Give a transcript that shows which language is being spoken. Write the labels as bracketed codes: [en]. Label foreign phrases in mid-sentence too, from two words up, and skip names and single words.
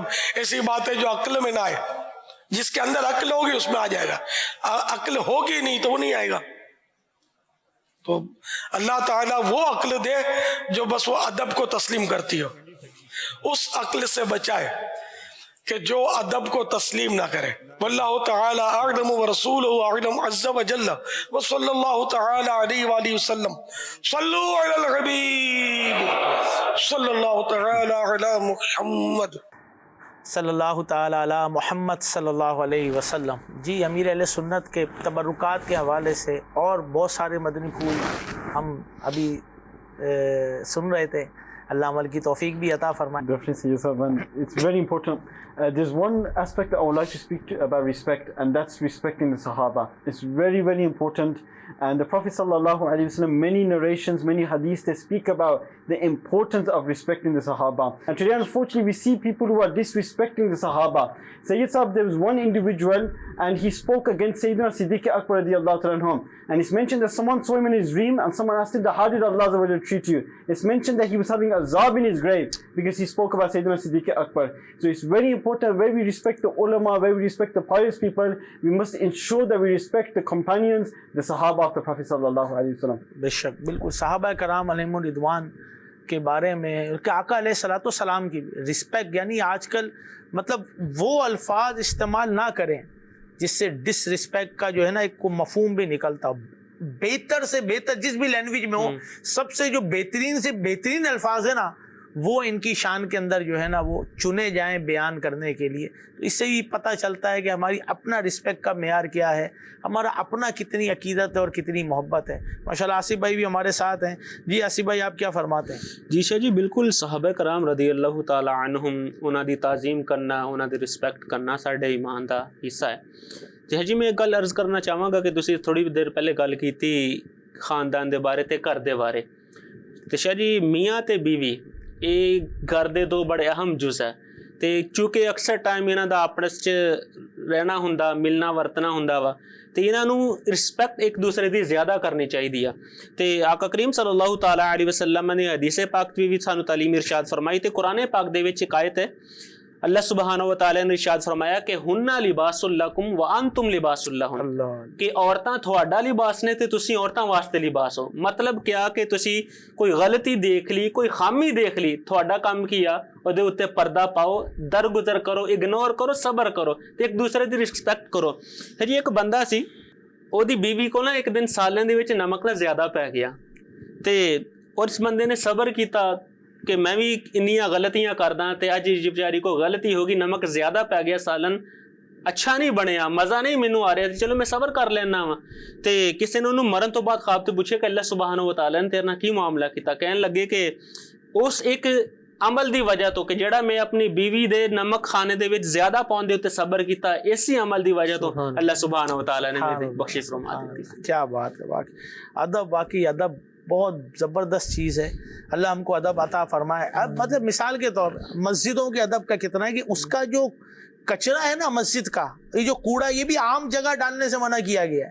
[ur] ایسی بات ہے جو عقل میں نہ آئے، جس کے اندر عقل ہوگی اس میں آ جائے گا، عقل ہوگی نہیں تو وہ نہیں آئے گا۔ تو اللہ تعالیٰ وہ عقل دے جو بس وہ ادب کو تسلیم کرتی ہو، اس عقل سے بچائے کہ جو ادب کو تسلیم نہ کرے۔ [ar] واللہ تعالی اعلم ورسولہ اعلم عز وجل وصلی اللہ تعالی علیہ وآلہ وسلم۔ صلو علی الحبیب صلی اللہ تعالی علی محمد صلی اللہ تعالی علی محمد صلی اللہ علیہ وسلم۔ [ur] جی، امیر اہل سنت کے تبرکات کے حوالے سے اور بہت سارے مدنی پھول ہم ابھی سن رہے تھے، اللہ عمل کی توفیق بھی عطا فرمائے۔ [en] Definitely, yes, and it's very important. There's one aspect I would like to speak about respect, and that's respecting the Sahaba. It's very, very important. And the Prophet [ar] صلى الله عليه وسلم, [en] many narrations, many hadiths, they speak about the importance of respecting the Sahaba. And today, unfortunately, we see people who are disrespecting the Sahaba. Sayyid Sahab, there was one individual, and he spoke against Sayyidina Siddiq Akbar [ar] رضي الله تعالى عنهم. [en] And it's mentioned that someone saw him in his dream, and someone asked him, how did Allah treat you? It's mentioned that he was having azab in his grave, because he spoke about Sayyidina Siddiq Akbar. So it's very important, where we respect the ulama, where we respect the pious people, we must ensure that we respect the companions, the Sahaba of the Prophet [ar] صلى الله عليه وسلم. [ur] بیشک بالکل صحابہ کرام علیہم الرضوان کے بارے میں، ان کے آقا علیہ الصلاۃ والسلام کی ریسپیکٹ، یعنی آجکل مطلب وہ الفاظ استعمال نہ کریں جس سے ڈسریسپیکٹ کا جو ہے نا ایک کو مفہوم بھی نکلتا. بہتر سے بہتر جس بھی لینگویج میں ہو، سب سے جو بہترین سے بہترین الفاظ ہے نا، وہ ان کی شان کے اندر جو ہے نا وہ چنے جائیں بیان کرنے کے لیے. تو اس سے بھی پتا چلتا ہے کہ ہماری اپنا ریسپیکٹ کا معیار کیا ہے، ہمارا اپنا کتنی عقیدت ہے اور کتنی محبت ہے. ماشاءاللہ آصف بھائی بھی ہمارے ساتھ ہیں۔ جی آصف بھائی، آپ کیا فرماتے ہیں? [pa] ਜੀ ਸ਼ਾਹ ਜੀ, ਬਿਲਕੁਲ ਸਹਾਬਾ ਕਰਾਮ ਰਦੀ ਅੱਲਾਹ ਤਾਲਾ ਅਨਹੁਮ, ਉਨ੍ਹਾਂ ਦੀ ਤਾਜ਼ੀਮ ਕਰਨਾ, ਉਨ੍ਹਾਂ ਦੀ ਰਿਸਪੈਕਟ ਕਰਨਾ ਸਾਡੇ ਈਮਾਨ ਦਾ ਹਿੱਸਾ ਹੈ। ਜੀ ਜੀ, ਮੈਂ ਇੱਕ ਗੱਲ ਅਰਜ਼ ਕਰਨਾ ਚਾਹਾਂਗਾ ਕਿ ਤੁਸੀਂ ਥੋੜ੍ਹੀ ਦੇਰ ਪਹਿਲਾਂ ਗੱਲ ਕੀਤੀ ਖਾਨਦਾਨ ਦੇ ਬਾਰੇ ਤੇ ਘਰ ਦੇ ਬਾਰੇ। ਤੇ ਸ਼ਾਹ ਜੀ, ਮੀਆਂ ਤੇ ਬੀਵੀ ਇਹ ਘਰ ਦੇ ਦੋ ਬੜੇ ਅਹਿਮ ਜੁਜ਼ ਹੈ, ਤੇ ਚੂँਕਿ ਅਕਸਰ ਟਾਈਮ ਇਹਨਾਂ ਦਾ ਆਪਸ 'ਚ ਰਹਿਣਾ ਹੁੰਦਾ, ਮਿਲਣਾ ਵਰਤਣਾ ਹੁੰਦਾ ਵਾ, ਤੇ ਇਹਨਾਂ ਨੂੰ ਰਿਸਪੈਕਟ ਇੱਕ ਦੂਸਰੇ ਦੀ ਜ਼ਿਆਦਾ ਕਰਨੀ ਚਾਹੀਦੀ ਆ। ਤੇ ਆਕਾ ਕਰੀਮ [ar] صلى الله تعالى عليه وسلم [pa] ਨੇ ਹਦੀਸ ਪਾਕ ਵੀ ਸਾਨੂੰ ਤਾਲੀਮ ਇਰਸ਼ਾਦ ਫਰਮਾਈ, ਤੇ ਕੁਰਾਨ ਪਾਕ ਦੇ ਵਿੱਚ ਇੱਕ ਆਇਤ ਹੈ, [ur] اللہ سبحانہ و تعالیٰ نے ارشاد فرمایا کہ [ar] هن لباس لكم وأنتم لباس لهن, [pa] कि औरतां ਤੁਹਾਡਾ ਲਿਬਾਸ ਨੇ ਤੇ ਤੁਸੀਂ ਔਰਤਾਂ ਵਾਸਤੇ ਲਿਬਾਸ ਹੋ। ਮਤਲਬ ਕਿਆ ਕਿ ਤੁਸੀਂ ਕੋਈ ਗਲਤੀ ਦੇਖ ਲਈ, ਕੋਈ ਖਾਮੀ ਦੇਖ ਲਈ, ਤੁਹਾਡਾ ਕੰਮ ਕੀ ਆ ਉਹਦੇ ਉੱਤੇ ਪਰਦਾ ਪਾਓ, ਦਰਗੁਜ਼ਰ ਕਰੋ, ਇਗਨੋਰ ਕਰੋ, ਸਬਰ ਕਰੋ ਤੇ ਇੱਕ ਦੂਸਰੇ ਦੀ ਰਿਸਪੈਕਟ ਕਰੋ। ਫਿਰ ਜੀ ਇੱਕ ਬੰਦਾ ਸੀ, ਉਹਦੀ ਬੀਵੀ ਕੋਲ ਨਾ ਇੱਕ ਦਿਨ ਸਾਲਾਂ ਦੇ ਵਿੱਚ ਨਮਕ ਦਾ ਜ਼ਿਆਦਾ ਪੈ ਗਿਆ, ਤੇ ਉਸ ਬੰਦੇ ਨੇ ਸਬਰ ਕੀਤਾ ਕਿ ਮੈਂ ਵੀ ਇੰਨੀਆਂ ਗਲਤੀਆਂ ਕਰਦਾ, ਤੇ ਅੱਜ ਇਸ ਵਿਚਾਰੀ ਕੋ ਗਲਤੀ ਹੋ ਗਈ, ਨਮਕ ਜ਼ਿਆਦਾ ਪੈ ਗਿਆ, ਸਾਲਨ ਅੱਛਾ ਨਹੀਂ ਬਣਿਆ, ਮਜ਼ਾ ਨਹੀਂ ਮੈਨੂੰ ਆ ਰਿਹਾ, ਚਲੋ ਮੈਂ ਸਬਰ ਕਰ ਲੈਣਾ ਵਾ। ਤੇ ਕਿਸੇ ਨੇ ਉਹਨੂੰ ਮਰਨ ਤੋਂ ਬਾਅਦ ਖਾਬ ਤੇ ਪੁੱਛਿਆ ਕਿ ਅੱਲਾਹ ਸੁਬਹਾਨਹੁ व तआला ਨੇ ਤੇਰੇ ਨਾਲ ਕੀ ਮਾਮਲਾ ਕੀਤਾ? ਕਹਿਣ ਲੱਗੇ ਕਿ ਉਸ ਇੱਕ ਅਮਲ ਦੀ ਵਜ੍ਹਾ ਤੋਂ, ਕਿ ਜਿਹੜਾ ਮੈਂ ਆਪਣੀ ਬੀਵੀ ਦੇ ਨਮਕ ਖਾਣੇ ਦੇ ਵਿੱਚ ਜ਼ਿਆਦਾ ਪਾਉਣ ਦੇ ਉੱਤੇ ਸਬਰ ਕੀਤਾ, ਇਸੇ ਅਮਲ ਦੀ ਵਜ੍ਹਾ ਤੋਂ ਅੱਲਾਹ ਸੁਬਹਾਨਹੁ व तआला [ur] نے میری بخشش فرما دی. کیا بات ہے، ادب، واقعی ادب بہت زبردست چیز ہے. اللہ ہم کو ادب عطا فرمائے۔ اب مطلب مثال کے طور پر مسجدوں کے ادب کا کتنا ہے کہ اس کا جو کچرا ہے نا مسجد کا، یہ جو کوڑا، یہ بھی عام جگہ ڈالنے سے منع کیا گیا ہے.